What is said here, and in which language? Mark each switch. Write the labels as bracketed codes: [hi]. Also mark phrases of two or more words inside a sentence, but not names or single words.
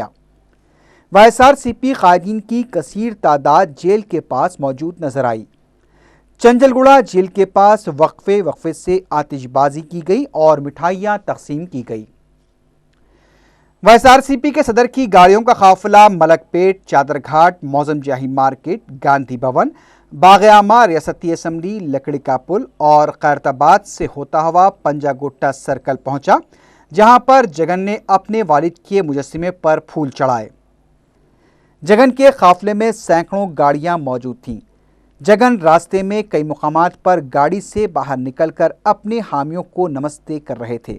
[ur] وائی ایس آر سی پی قائدین کی کثیر تعداد جیل کے پاس موجود نظر آئی۔ چنچل گوڑہ جیل کے پاس وقفے سے آتش بازی کی گئی اور مٹھائیاں تقسیم کی گئی۔ وائی ایس آر سی پی کے صدر کی گاڑیوں کا قافلہ ملک پیٹ، چادر گھاٹ، موزم جاہی مارکیٹ، گاندھی بھون، باغ عامہ، ریاستی اسمبلی، لکڑی کا پل اور خیرتآباد سے ہوتا ہوا پنجا گٹا سرکل پہنچا، جہاں پر جگن نے اپنے والد کے مجسمے پر پھول چڑھائے۔ جگن کے قافلے میں سینکڑوں گاڑیاں موجود تھیں۔ جگن راستے میں کئی مقامات پر گاڑی سے باہر نکل کر اپنے حامیوں کو نمستے کر رہے تھے۔